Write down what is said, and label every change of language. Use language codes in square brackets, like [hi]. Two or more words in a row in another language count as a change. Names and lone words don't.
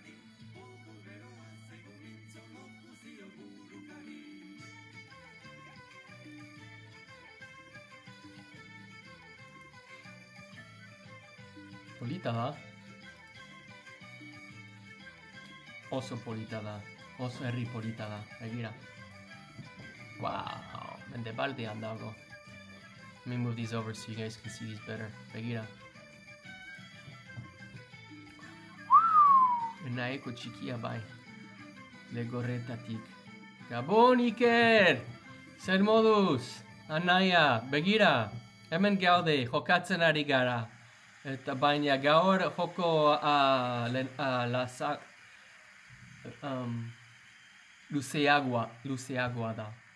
[eu] Polita da. Oso polita da. Oso herri polita da. Begira. Wow. Mendebaldean dago. [en] Let me move these over so you guys can see these better. [eu] Begira. Enaeko txikia bai. Legorretatik. Gabon, Iker! Zer moduz? Anaia, begira. Hemen gaude, jokatzen ari gara. Eta baina gaur joko luzeagoa da.